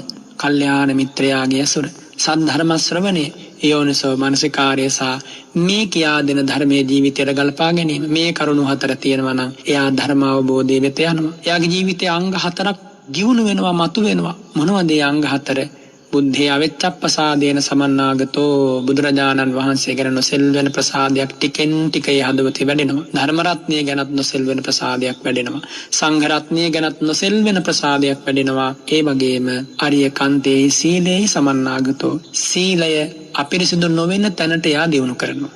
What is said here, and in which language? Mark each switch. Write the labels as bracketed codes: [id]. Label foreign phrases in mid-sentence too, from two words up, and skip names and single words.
[si] කල්යාණ මිත්‍රයාගේ ඇසුර, සද්ධර්ම ශ්‍රවණය, යෝනිසෝ මනසිකාරය සහ මේ කියා දෙන ධර්මයේ ජීවිතයට ගලපා ගැනීම. මේ කරුණු හතර තියෙනවා නම් එයා ධර්ම අවබෝධය වෙත යනවා. එයාගේ ජීවිතයේ අංග හතරක් දියුණු වෙනවා, මතු වෙනවා. මොනවද ඒ අංග හතර? [pi] බුද්ධේ අවෙච්ඡප්පසාදේන සමන්නාගතෝ [si] බුදුරජාණන් වහන්සේ ගැන නොසෙල්වෙන ප්‍රසාදයක් ටිකෙන් ටික යහදවතේ වැඩෙනවා. ධර්ම රත්නය ගැනත් නොසෙල්වෙන ප්‍රසාදයක් වැඩෙනවා. සංඝ රත්නය ගැනත් නොසෙල්වෙන ප්‍රසාදයක් වැඩෙනවා. ඒ වගේම [pi] අරිය කන්තේ සීලේ සමන්නාගතෝ [si] සීලය අපිරිසිදු නොවෙන තැනට යා දියුණු කරනවා.